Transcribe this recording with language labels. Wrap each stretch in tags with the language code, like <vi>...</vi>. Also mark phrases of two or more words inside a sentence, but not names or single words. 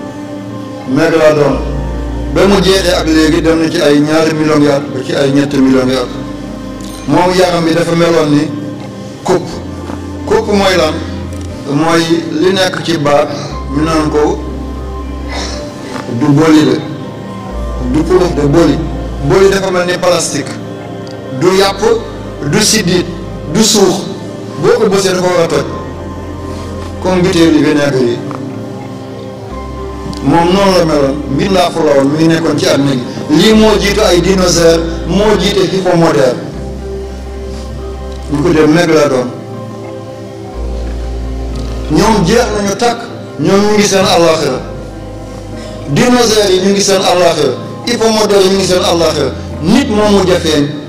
<wo>ba mu jeexee ak léegi dem na ci ay ñaari millions yaat ba ci ay ñetti millions yaat moom yaram bi dafa meloon ni kupp mooy lan mooy li nekk ci baat ñu naan ko du boli de du purux de boli dafa mel ni plastique du yàpp du siddit du suux boo ko bësee dafa war a toj comme butéeli vinaigre yi moom noonu la meloon mbindaafu la woon mi ngi nekkoon ci àddina gi lii moo jiitu ay dinosaure moo jiite hippomodère ñu ko dee Mégalodon ñoom jeex nañu takk ñoom ñu ngi seen àllaaxira dinosaures yi ñu ngi seen àllaaxira hippomodère yi ñu ngi seen àllaaxira nit moom mu jafeeñ</wo>